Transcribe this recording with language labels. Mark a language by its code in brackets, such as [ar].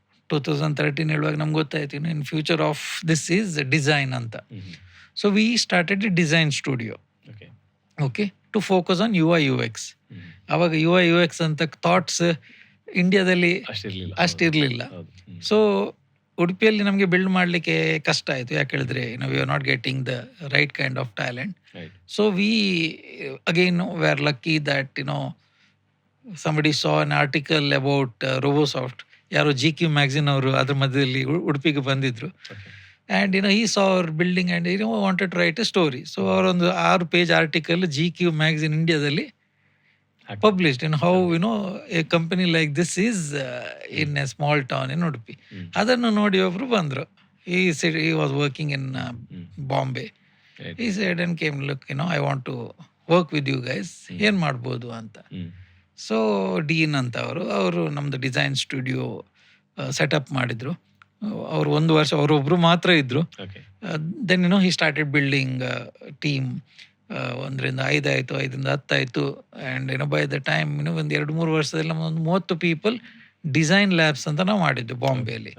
[en] 2013 [kn] ಹೇಳುವಾಗ ನಮ್ಗೆ ಗೊತ್ತಾಯ್ತು, [en] in future of this is design ಅಂತ. So we started a design studio. Okay, to focus on UI UX. [kn] ಆವಾಗ UI UX ಅಂತ thoughts ಇಂಡಿಯಾದಲ್ಲಿ ಅಷ್ಟಿರಲಿಲ್ಲ. ಸೊ ಉಡುಪಿಯಲ್ಲಿ ನಮಗೆ ಬಿಲ್ಡ್ ಮಾಡಲಿಕ್ಕೆ ಕಷ್ಟ ಆಯಿತು. ಯಾಕೆ ಹೇಳಿದ್ರೆ [en] We are not getting the right kind of talent. So we again we are lucky that somebody saw an article about Robosoft. [kn] ಯಾರೋ GQ ಮ್ಯಾಗಝಿನ್ ಅವರು ಅದ್ರ ಮಧ್ಯದಲ್ಲಿ ಉಡುಪಿಗೆ ಬಂದಿದ್ರು. [en] And he saw our building and wanted to write a story. [kn] So ಅವರೊಂದು 6 page article GQ magazine ಇಂಡಿಯಾದಲ್ಲಿ [en] published in how a company like this is in a small town in Udupi. [kn] ಅದನ್ನು ನೋಡಿ ಒಬ್ರು ಬಂದ್ರು. [en] He said he was working in Bombay. He said and came, look, I want to work with you guys. [kn] ಏನ್ ಮಾಡ್ಬೋದು ಅಂತ. So dean ಅಂತ ಅವರು ನಮ್ದು ಡಿಸೈನ್ ಸ್ಟುಡಿಯೋ ಸೆಟಪ್ ಮಾಡಿದ್ರು. ಅವ್ರು 1 ವರ್ಷ ಅವರೊಬ್ರು ಮಾತ್ರ ಇದ್ರು. Then [en] he started building [kn] team. 1ರಿಂದ 5 ಆಯಿತು, 5ರಿಂದ 10 ಆಯಿತು. ಆ್ಯಂಡ್ [en] by the time [kn] ಒಂದು 2-3 ವರ್ಷದಲ್ಲಿ ನಮ್ಮೊಂದು 30 ಪೀಪಲ್ ಡಿಸೈನ್ ಲ್ಯಾಬ್ಸ್ ಅಂತ ನಾವು ಮಾಡಿದ್ವಿ ಬಾಂಬೆಯಲ್ಲಿ.